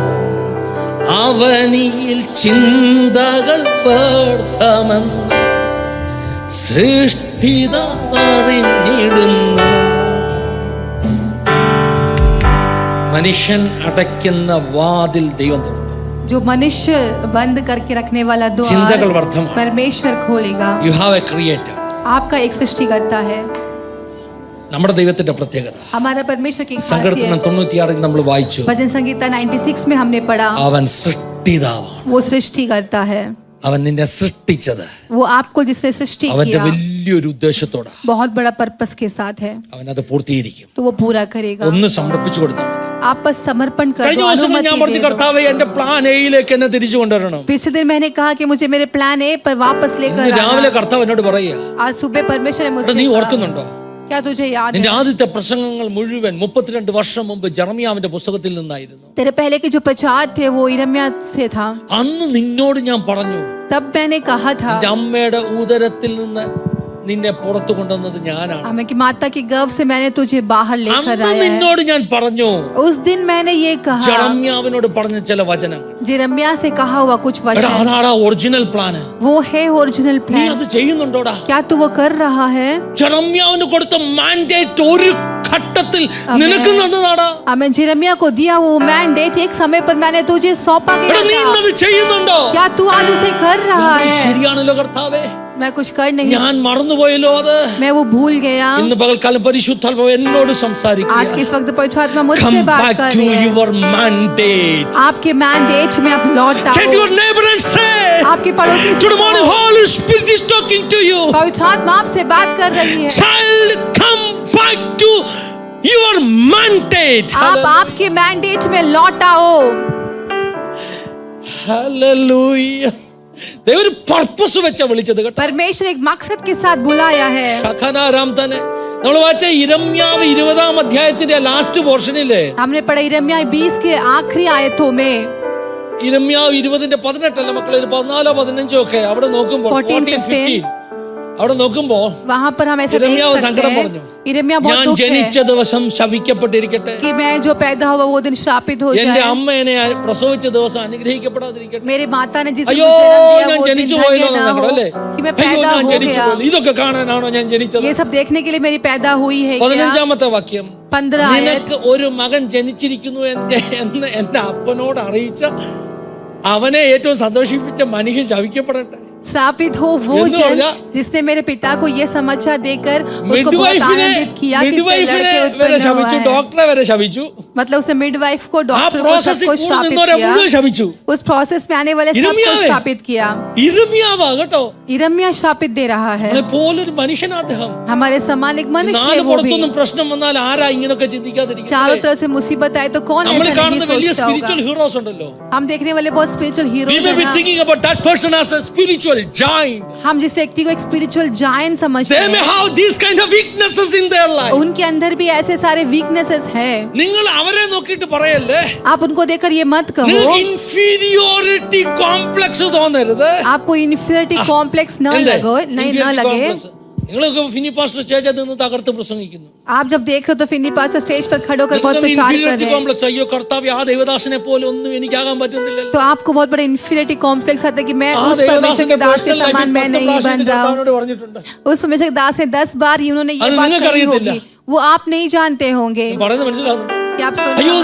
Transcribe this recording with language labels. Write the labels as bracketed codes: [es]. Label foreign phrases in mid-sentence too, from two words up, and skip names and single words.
[ml] അവനിയിൽ ചിന്തകൾ വ്യർത്ഥമെന്ന് സൃഷ്ടിതമറിഞ്ഞിടുന്നു. മനുഷ്യൻ അടയ്ക്കുന്ന വാതിൽ ദൈവം തുറക്കും. [hi] जो मनुष्य बंद करके रखने वाला [ml] ചിന്തകൾ [hi] द्वार [ml] വ്യർത്ഥമാണ്. [hi] परमेश्वर खोलेगा. [en] You have a creator. [hi] आपका एक सृष्टिकर्ता है. [ml] നമ്മുടെ ദൈവത്തിന്റെ പ്രത്യേകത [hi] हमारा परमेश्वर की [ml] സങ്കീർത്തനം 96 നമ്മൾ വായിച്ചു. [hi] भजन संगीता 96 में हमने पढ़ा [ml] അവൻ സൃഷ്ടിതാവാണ്. [hi] वो सृष्टि करता है. [ml] അവൻ നിന്നെ സൃഷ്ടിച്ചത് [hi] वो आपको जिसने सृष्टि [ml] അവന്റെ [hi] किया [ml] വലിയൊരു ഉദ്ദേശത്തോടാ. [hi] बहुत बड़ा पर्पस के साथ है. [ml] അവൻ അത് പൂർത്തീകരിക്കും. [hi] तो वो पूरा करेगा. [ml] ഒന്ന് സമർപ്പിച്ചു കൊടുത്താൽ മതി. [hi] आप बस समर्पण कर [ml] കഴിഞ്ഞ [hi] दो, [ml] ദിവസം ഞാൻ [hi] अनुमति [ml] പറഞ്ഞു [hi] दे दो. [ml] കർത്താവേ എന്റെ പ്ലാൻ എയിലേക്ക് എന്നെ തിരിച്ചു കൊണ്ടുവരണം. [hi] पिछले दिन मैंने कहा कि मुझे मेरे प्लान ए पर वापस लेकर [ml] ഇന്ന് രാവിലെ [hi] आना. [ml] കർത്താവ് എന്നോട് പറയുക, [hi] आज सुबह परमेश्वर ने [ml] നീ [hi] मुझसे कहा, [ml] ഓർക്കുന്നുണ്ടോ [hi] क्या तुझे याद [ml] നിന്റെ [hi] है [ml] ആദ്യത്തെ പ്രസംഗങ്ങൾ മുഴുവൻ 32 വർഷം മുമ്പ് ജെറമിയാവിന്റെ പുസ്തകത്തിൽ നിന്നായിരുന്നു. [hi] तेरे पहले के जो प्रचार थे वो यिर्मयाह से था. [ml] അന്ന് നിന്നോട് ഞാൻ പറഞ്ഞു, [hi] तब मैंने कहा था [ml] നിന്റെ അമ്മയുടെ ഉദരത്തിൽ നിന്ന് നിന്നെ പുറത്തു കൊണ്ടുവന്നത് ഞാനാണ്. [hi] हमें कि माता के गर्भ से मैंने तुझे बाहर लेकर [ml] അന്ന് [hi] आया है. [ml] നിന്നോട് ഞാൻ പറഞ്ഞു, [hi] उस दिन मैंने ये कहा, [ml] ജെറമ്യാവിനോട് പറഞ്ഞ ചില വചനങ്ങൾ. [hi] यिर्मयाह से कहा हुआ कुछ [ml] എടാ [hi] वचन, [ml] അതാടാ [en] original plan. [hi] वो है ओरिजिनल [ml] നീ [hi] प्लान. [ml] അത് ചെയ്യുന്നുണ്ടോടാ? [hi] क्या तू वो कर रहा है? [ml] ജെറമ്യാവിന് കൊടുത്ത മാൻഡേറ്റ് ഒരു ഘട്ടത്തിൽ നിനക്ക് തന്നതാടാ. [hi] हमें यिर्मयाह को दिया वो मैंडेट एक समय पर मैंने तुझे सौंपा [ml] എടാ [hi] गया [ml] നീ [hi] था. [ml] ഇന്നത് ചെയ്യുന്നുണ്ടോ? [hi] क्या तू आज उसे कर रहा है? [ml] ശരിയാണല്ലോ കർത്താവേ, [hi] मैं कुछ कर नहीं, [ml] ഞാൻ മറന്നുപോയല്ലോ അത്. [hi] मैं वो भूल गया. [ml] ഇന്ന് പകൽക്കാലം പരിശുദ്ധാത്മാവ് എന്നോട് സംസാരിക്കുക. [hi] आज के इस वक्त पवित्र आत्मा मुझसे [en] Come [hi] बात [en] back [hi] कर [en] to [hi] रहे हैं. [en] your mandate. [hi] आपके मैंडेट में आप लौट [en] Get [hi] आओ. [en] your neighbor and say, [hi] आपके पड़ोसी से [en] to the morning, Holy Spirit is talking to you. [hi] पवित्र आत्मा आपसे बात कर रही है. [en] Child, come back to your mandate. [hi] आप आपके मैंडेट में लौट आओ. Hallelujah. [ml] ദൈവം ഒരു പർപ്പസ് വെച്ചാ വിളിച്ചത് കേട്ടോ. [hi] परमेश्वर एक मकसद के साथ बुलाया है. [ml] ശഖനാരാം തന്നെ നമ്മൾ വായിച്ച യിരെമ്യാവ് 20-ാം അധ്യായത്തിന്റെ [en] last portion [hi] हमने पढ़ा यिर्मयाह 20 के आखिरी आयतों में [ml] യിരെമ്യാവ് 20:18 അല്ല മക്കളെ, 14-15 ഒക്കെ അവിടെ നോക്കുമ്പോൾ 14-15 അവിടെ നോക്കുമ്പോൾ [hi] वहां पर हम ऐसा देख [ml] യിരെമ്യാവ് [hi] सकते [ml] സങ്കടം [hi] हैं. [ml] പറഞ്ഞു, [hi] यिर्मयाह [ml] ഞാൻ [hi] बहुत दुख [ml] ജനിച്ച [hi] है [ml] ദിവസം ശപിക്കപ്പെട്ടിരിക്കട്ടെ, [hi] कि मैं जो पैदा हुआ वो दिन श्रापित हो [ml] എന്റെ [hi] जाए. [ml] അമ്മ എന്നെ പ്രസവിച്ച ദിവസം അനുഗ്രഹിക്കപ്പെടാതിരിക്കട്ടെ. [hi] मेरी माता ने जिस दिन [ml] അയ്യോ [hi] मुझे जन्म दिया [ml] ഞാൻ [hi] वो दिन [ml] ജനിച്ചു [hi] धन्य [ml] പോയല്ലോ [hi] ना [ml] എന്നാണ് [hi] हो [ml] അല്ലേ? [hi] कि मैं [ml] അയ്യോ [hi] पैदा [ml] ഞാൻ [hi] हो [ml] ജനിച്ചു [hi] गया. [ml] പോയല്ലോ. ഇതൊക്കെ കാണാനാണോ ഞാൻ ജനിച്ചത്? [hi] ये सब देखने के लिए मेरी पैदा हुई है क्या? [ml] 15-ാമത്തെ വാക്യം, [hi] 15 आयत. [ml] നിനക്ക് ഒരു മകൻ ജനിച്ചിരിക്കുന്നു എന്ന് എന്റെ അപ്പനോട് അറിയിച്ച അവനെ ഏറ്റവും സന്തോഷിപ്പിച്ച മനുഷ്യൻ ശപിക്കപ്പെടട്ടെ. [hi] श्रापित हो वो [ml] എന്ന് [hi] जन [ml] പറഞ്ഞാ [hi] जिसने मेरे पिता को ये समाचार देकर उसको बहुत [ml] മിഡ്വൈഫിനെ [hi] आनंदित किया कि [ml] മിഡ്വൈഫിനെ [hi] लड़के [ml] വരെ [hi] उत्पन्न हुआ [ml] ശപിച്ചു, [hi] है. [ml] ഡോക്ടറെ വരെ ശപിച്ചു, [hi] मतलब उसने मिडवाइफ को [ml] ആ [hi] डॉक्टर को [ml] പ്രോസസ്സിൽ [hi] सबको [ml] കൂടെ [hi] श्रापित [ml] നിന്നവരെ [hi] किया. [ml] മുഴുവൻ ശപിച്ചു. [hi] उस प्रोसेस में आने वाले सबको यिर्मयाह श्रापित किया. [ml] യിരെമ്യാവാ കേട്ടോ. [hi] यिर्मयाह श्रापित दे रहा है. [ml] പോലൊരു മനുഷ്യനാ അദ്ദേഹം. [hi] हमारे समान एक मनुष्य है [ml] നാല് [hi] वो भी. [ml] പുറത്തൊന്നും പ്രശ്നം വന്നാൽ ആരാ ഇങ്ങനൊക്കെ ചിന്തിക്കാതിരിക്കുന്നത്? [hi] चारों तरफ से मुसीबत आए तो कौन [ml] നമ്മൾ [hi] ऐसा [ml] കാണുന്ന [hi] नहीं [ml] വലിയ [hi] सोचता [ml] സ്പിരിച്വൽ [hi] होगा. [ml] ഹീറോസ് ഉണ്ടല്ലോ. [hi] हम देखने वाले बहुत स्पिरिचुअल [en] We [hi] हीरोज [en] may [hi] हैं [en] be [hi] ना. [en] thinking about that person as a spiritual giant. [hi] हम जिस व्यक्ति को एक [en] spiritual giant [hi] समझते [en] They may [hi] हैं [en] have these kind of weaknesses in their life. [hi] उनके अंदर भी ऐसे सारे वीकनेसेस हैं. [ml] നിങ്ങൾ അവരെ നോക്കിയിട്ട് പറയല്ലേ, [hi] आप उनको देखकर ये मत कहो. [ml] നിങ്ങൾക്ക് [en] inferiority complex [ml] തോന്നരുത്. [hi] आपको [en] inferiority complex [hi] न [ml] എന്തേ? [hi] लगो नहीं न [en] Inferiority [hi] लगे. [en] complex. [ml] നിങ്ങളൊക്കെ ഫിനി പാസ്റ്റർ സ്റ്റേജിൽ നിന്ന് തകർത്ത് പ്രസംഗിക്കുന്നു. [hi] आप जब देख रहे हो तो फिन्नी पास स्टेज पर खड़े होकर बहुत प्रचार कर [ml] ഇൻഫീരിയോറിറ്റി [hi] रहे हैं [ml] കോംപ്ലക്സ്, അയ്യോ കർത്താവ് ആ ദേവദാസനെ പോലെ ഒന്നും എനിക്കാകാൻ പറ്റുന്നില്ലല്ലോ. [hi] तो आपको बहुत बड़ा [en] inferiority complex [hi] आता है कि मैं [ml] ആ [hi] उस परमेश्वर [ml] ദേവദാസന്റെ [hi] के दास के [ml] പേഴ്സണൽ [hi] समान मैं [ml] ലൈഫിൽ [hi] नहीं [ml] 10 [hi] बन रहा हूँ. [ml] കർത്താവിനോട് പറഞ്ഞിട്ടുണ്ട്. [hi] उस परमेश्वर के दास ने 10 बार उन्होंने ये [ml] അത് [hi] बात [ml] നിങ്ങൾക്ക് [hi] कही [ml] അറിയത്തില്ല. [hi] होगी. वो आप नहीं जानते होंगे. [ml] പറയുന്നത് മനസ്സിലാകുന്നുണ്ടോ? [hi] कि आप सुन [ml] അയ്യോ